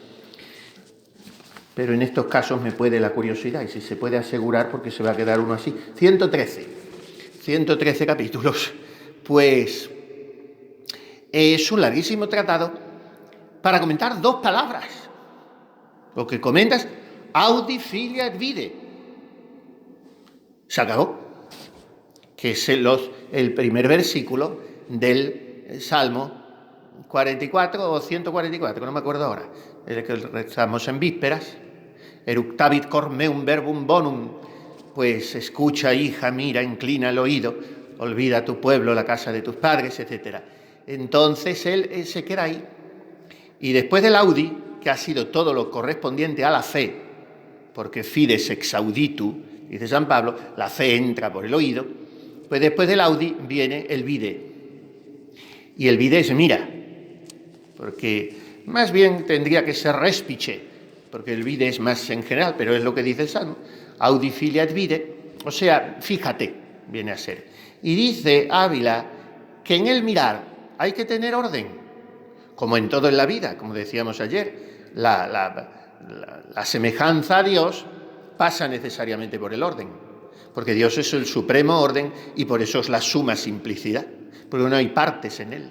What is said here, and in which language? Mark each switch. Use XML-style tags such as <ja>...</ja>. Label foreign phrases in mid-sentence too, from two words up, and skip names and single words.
<es>pero en estos casos me puede la curiosidad, y si se puede asegurar, porque se va a quedar uno así, 113 capítulos, pues es un larguísimo tratado para comentar 2 palabras. Lo que comentas,</es> <la>Audifilia et vide.</la> <es>Se acabó. Que es el primer versículo del Salmo 44 o 144, no me acuerdo ahora, el que rezamos en vísperas,</es> <la>eructavit cor meum verbum bonum,</la> <es>pues escucha, hija, mira, inclina el oído, olvida tu pueblo, la casa de tus padres, etc. Entonces él se queda ahí. Y después del Audi, que ha sido todo lo correspondiente a la fe, porque</es> <la>fides ex auditu,</la> <es>dice San Pablo, la fe entra por el oído, pues después del Audi viene el vide. Y el vide es mira, porque más bien tendría que ser respice, porque el vide es más en general, pero es lo que dice el Salmo,</es> <la>audi filiat vide,</la> <es>o sea, fíjate, viene a ser. Y dice Ávila que en el mirar hay que tener orden, como en todo en la vida, como decíamos ayer, la semejanza a Dios pasa necesariamente por el orden, porque Dios es el supremo orden y por eso es la suma simplicidad, porque no hay partes en él.</es>